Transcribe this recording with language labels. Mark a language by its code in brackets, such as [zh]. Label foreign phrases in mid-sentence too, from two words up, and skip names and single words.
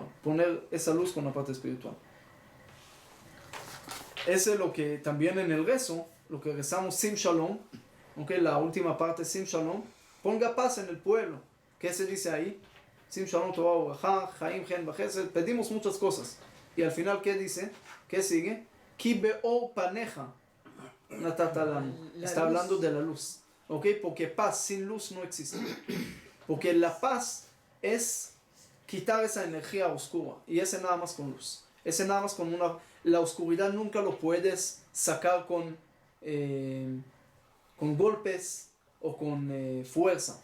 [es] Poner esa luz con la parte espiritual. Ese es lo que también en el rezo, lo que rezamos Sim Shalom, okay, la última parte Sim Shalom, ponga paz en el pueblo. ¿Qué se dice ahí? [he] שים שלום תורה וברכה חיים חן בחסד. [es] Pedimos muchas cosas. Y al final, ¿qué dice? ¿Qué sigue? [he] כי באור פניך נתת לנו. [es] Está hablando de la luz. ¿Okay? Porque paz sin luz no existe. Porque la paz es quitar esa energía oscura. Y ese nada más con luz. Ese nada más con una... La oscuridad nunca lo puedes sacar con golpes o con fuerza.